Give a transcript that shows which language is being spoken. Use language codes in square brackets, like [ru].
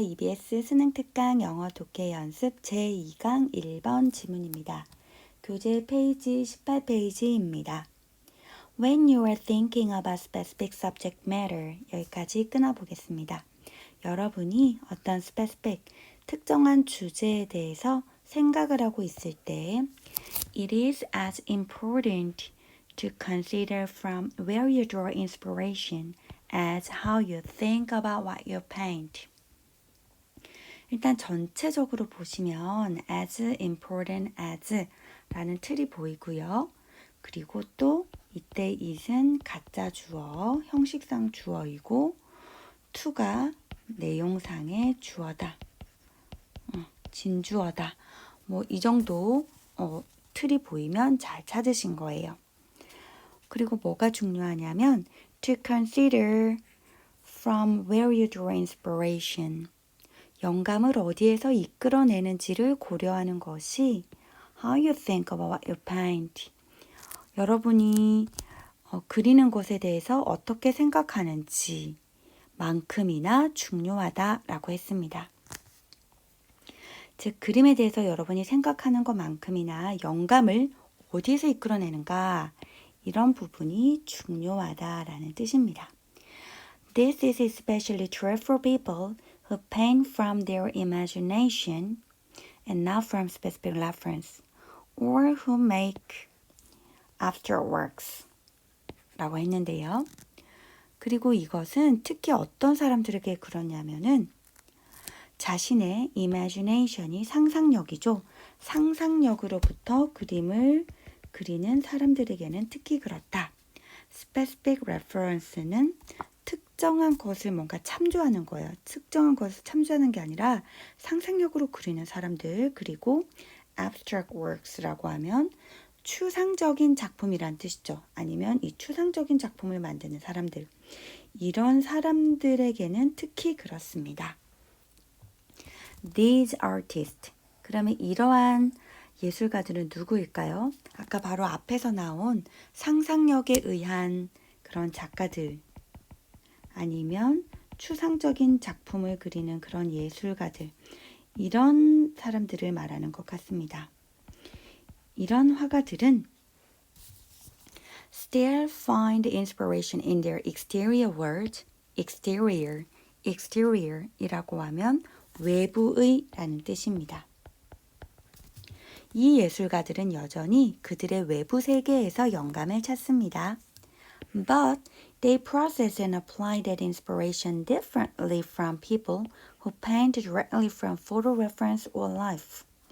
[ko] EBS 수능특강 영어 독해 연습 제2강 1번 지문입니다. 교재 페이지 18페이지입니다. [en] When you are thinking about specific subject matter, [ko] 여기까지 끊어보겠습니다. 여러분이 어떤 specific, 특정한 주제에 대해서 생각을 하고 있을 때 [en] It is as important to consider from where you draw inspiration as how you think about what you paint. [ko] 일단 전체적으로 보시면 as important as 라는 틀이 보이고요. 그리고 또 이때 it은 가짜 주어, 형식상 주어이고 to가 내용상의 주어다. 진주어다. 뭐 이 정도 틀이 보이면 잘 찾으신 거예요. 그리고 뭐가 중요하냐면 [en] to consider from where you draw inspiration. [ko] 영감을 어디에서 이끌어내는지를 고려하는 것이 [en] how you think about what you paint. [ko] 여러분이 그리는 것에 대해서 어떻게 생각하는지 만큼이나 중요하다라고 했습니다. 즉 그림에 대해서 여러분이 생각하는 것만큼이나 영감을 어디에서 이끌어내는가 이런 부분이 중요하다라는 뜻입니다. [en] This is especially true for people who paint from their imagination and not from specific reference, or who make abstract works [ko] 라고 했는데요. 그리고 이것은 특히 어떤 사람들에게 그러냐면은 자신의 imagination이 상상력이죠. 상상력으로부터 그림을 그리는 사람들에게는 특히 그렇다. Specific reference는 특정한 것을 뭔가 참조하는 거예요. 특정한 것을 참조하는 게 아니라 상상력으로 그리는 사람들, 그리고 abstract works라고 하면 추상적인 작품이란 뜻이죠. 아니면 이 추상적인 작품을 만드는 사람들. 이런 사람들에게는 특히 그렇습니다. [en] These artists. [ko] 그러면 이러한 예술가들은 누구일까요? 아까 바로 앞에서 나온 상상력에 의한 그런 작가들 아니면 추상적인 작품을 그리는 그런 예술가들 이런 사람들을 말하는 것 같습니다. 이런 화가들은 [en] still find inspiration in their exterior world, exterior [ko] 이라고 하면 외부의 라는 뜻입니다. 이 예술가들은 여전히 그들의 외부 세계에서 영감을 찾습니다. [en] But they process and apply that inspiration differently from people who paint directly from photo reference or life.